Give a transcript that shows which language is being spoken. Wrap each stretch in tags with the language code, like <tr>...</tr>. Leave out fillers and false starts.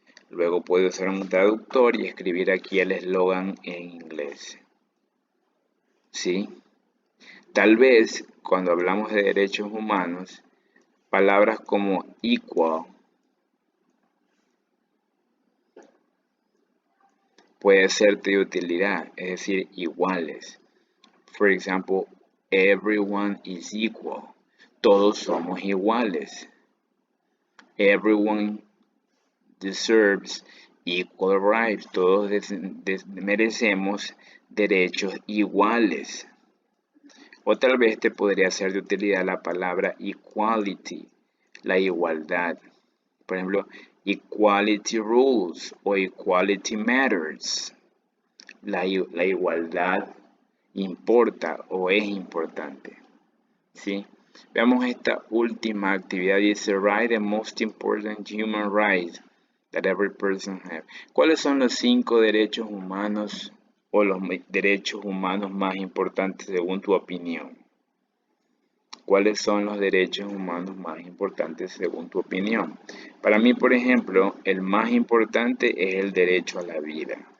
<es>Luego puede usar un traductor y escribir aquí el eslogan en inglés. ¿Sí? Tal vez cuando hablamos de derechos humanos, palabras como equal puede serte de utilidad, es decir, iguales.</es> <en>For example, everyone is equal.</en> <es>Todos somos iguales.</es> <en>Everyone deserves equal rights.</en> <es>Todos merecemos derechos iguales. O tal vez te podría ser de utilidad la palabra equality, la igualdad. Por ejemplo,</es> <en>equality rules o equality matters.</en> <es>La igualdad importa o es importante. ¿sí? Veamos esta última actividad. Dice,</es> <en>write the most important human rights that every person has.</en> <es>¿Cuáles son los 5 derechos humanos o los derechos humanos más importantes según tu opinión? ¿Cuáles son los derechos humanos más importantes según tu opinión? Para mí, por ejemplo, el más importante es el derecho a la vida.</es>